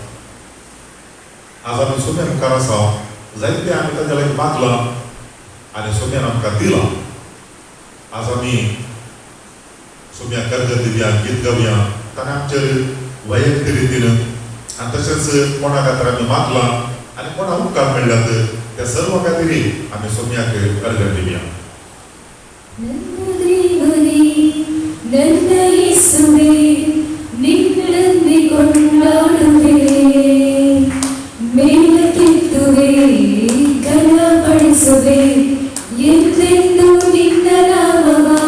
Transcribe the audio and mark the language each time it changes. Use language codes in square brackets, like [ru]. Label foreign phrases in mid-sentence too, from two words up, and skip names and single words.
[kok] आज आमी सोम्या मुखार आसा, जायते आमी ताच्या लागीं मागला आनी सोम्यान आमकां दिला. आज आमी सोम्या कर्ज दिवया, गीत गावया, ताणें आमचेर वैयक्तीक रितीन आनी तशेंच कोणा खातीर आमी मागला आनी कोणा उपकार मेळ्ळ्यात त्या सर्व खातीर आमी सोम्याक अर्घ दिवया. [kn] ನನ್ನ ಯೇಸುವೇ ನಿನ್ನನ್ನೇ ಕೊಂಡಾಡುವೆ, ಮೇಲಕ್ಕೆತ್ತುವೆ, ಘನಪಡಿಸುವೆ ಎಂದೆಂದು ನಿನ್ನ ನಾಮವ.